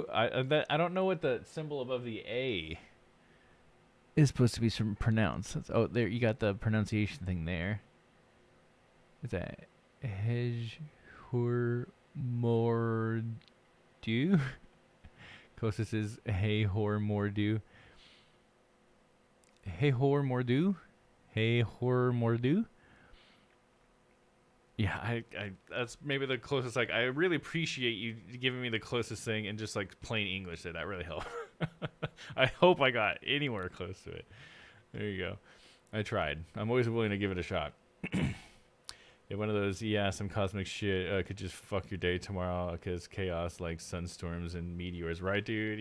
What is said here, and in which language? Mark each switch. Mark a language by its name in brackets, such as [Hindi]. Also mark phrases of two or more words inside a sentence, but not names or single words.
[English] I don't know what the symbol above the A is supposed to be pronounced. Oh, there, you got the pronunciation thing there. Is that [Swedish] Hej, Hur, Mordu? [English] Closest is [Swedish] Hey, Hor, Mordu. Hey, Hor, Mordu? Hey, Hor, Mordu? [English] Yeah, I that's maybe the closest. Like, I really appreciate you giving me the closest thing and just like plain English there. That really helped. I hope I got anywhere close to it. There you go. I tried. I'm always willing to give it a shot. Yeah, one of those, some cosmic shit could just fuck your day tomorrow because chaos like sunstorms and meteors, right, dude?